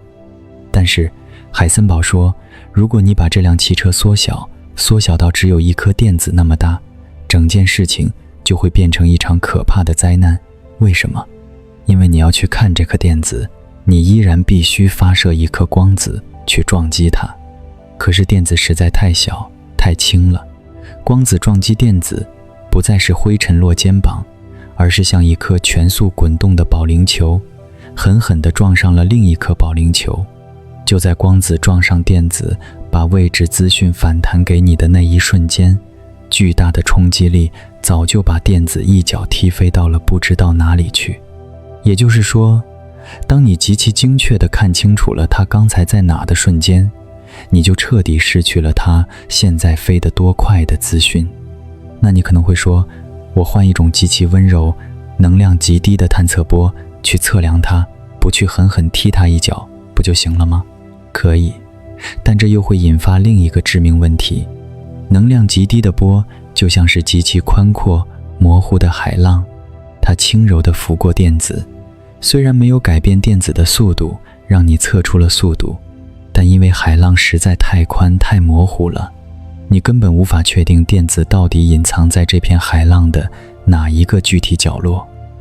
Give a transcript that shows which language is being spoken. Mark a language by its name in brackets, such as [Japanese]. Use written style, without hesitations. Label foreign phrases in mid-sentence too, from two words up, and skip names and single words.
[Chinese] 但是，海森堡說，如果你把這輛汽車縮小到只有一顆電子那麼大，整件事情就會變成一場可怕的災難。為什麼？因為你要去看這顆電子，你依然必須發射一顆光子去撞擊它。可是電子實在太小太輕了，光子撞擊電子不再是灰塵落肩膀，而是像一顆全速滾動的保齡球，狠狠地撞上了另一顆保齡球。就在光子撞上電子，把位置資訊反彈給你的那一瞬間，巨大的衝擊力早就把電子一腳踢飛到了不知道哪裡去。也就是說，當你極其精確地看清楚了它剛才在哪的瞬間，你就徹底失去了它現在飛得多快的資訊。那你可能會說，我換一種極其溫柔、能量極低的探測波去測量它，不去狠狠踢它一腳，不就行了嗎？可以，但這又会引發另一個致命問題。能量极低的波就像是极其寬闊、模糊的海浪，它輕柔地拂過電子，雖然沒有改變電子的速度，讓你測出了速度，但因為海浪實在太寬太模糊了，你根本無法確定電子到底隱藏在這片海浪的哪一個具體角落。